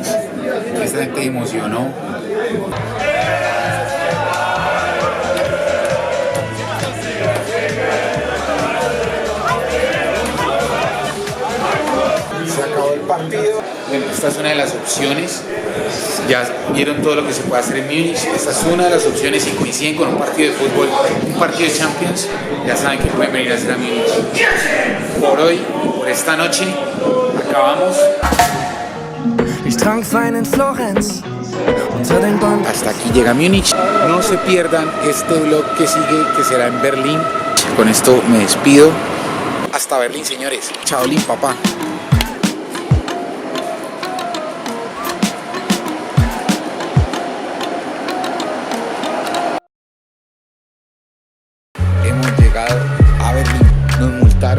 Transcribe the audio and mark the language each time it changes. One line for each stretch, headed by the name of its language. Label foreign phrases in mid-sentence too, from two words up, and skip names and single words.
Spanish: Esta gente emocionó. Se acabó el partido. Bueno, esta es una de las opciones. Ya vieron todo lo que se puede hacer en Múnich. Esta es una de las opciones. Si coinciden con un partido de fútbol, un partido de Champions, ya saben que pueden venir a hacer a Múnich. Por hoy, por esta noche, acabamos.
German: Ich trank Wein in Florenz unter den Bäumen.
Spanish: Hasta aquí llega Múnich. No se pierdan este vlog que sigue, que será en Berlín. Con esto me despido. Hasta Berlín, señores. Chaolín, papá. Hemos llegado a Berlín. Nos multaron.